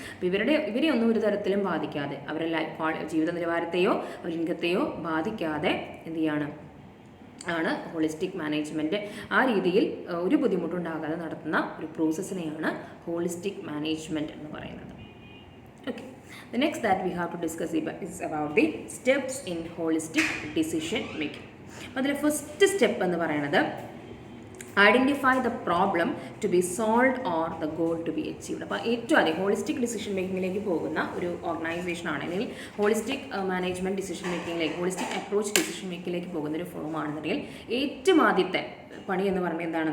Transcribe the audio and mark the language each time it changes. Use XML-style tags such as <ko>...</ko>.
<ml>അപ്പോൾ ഇവരെ ഒന്നും ഒരു തരത്തിലും ബാധിക്കാതെ അവരുടെ ജീവിത നിലവാരത്തെയോ അവരുടെ ഇൻകത്തെയോ ബാധിക്കാതെ എന്ത് ചെയ്യാണ് ആണ് ഹോളിസ്റ്റിക് മാനേജ്മെൻറ്റ്. ആ രീതിയിൽ ഒരു ബുദ്ധിമുട്ടുണ്ടാകാതെ നടത്തുന്ന ഒരു പ്രോസസ്സിനെയാണ് ഹോളിസ്റ്റിക് മാനേജ്മെൻറ്റ് എന്ന് പറയുന്നത്.</ml> <en>Okay, the next that we have to discuss is about the steps in holistic decision making.</en> <ml>അതിൽ</ml> <en>first step</en> <ml>എന്ന് പറയുന്നത്</ml> <en>Identify the problem to be solve or the goal to be achieved.</en> <ml>അപ്പോൾ ഏറ്റവും ആദ്യം holistic decision മേക്കിങ്ങിലേക്ക് പോകുന്ന ഒരു ഓർഗനൈസേഷനാണ്, അല്ലെങ്കിൽ holistic management decision മേക്കിങ്ങിലേക്ക്, holistic approach decision മേക്കിങ്ങിലേക്ക് പോകുന്ന ഒരു ഫോമാണെന്നുണ്ടെങ്കിൽ ഏറ്റവും ആദ്യത്തെ പണി എന്ന് പറയുന്നത് എന്താണ്?</ml>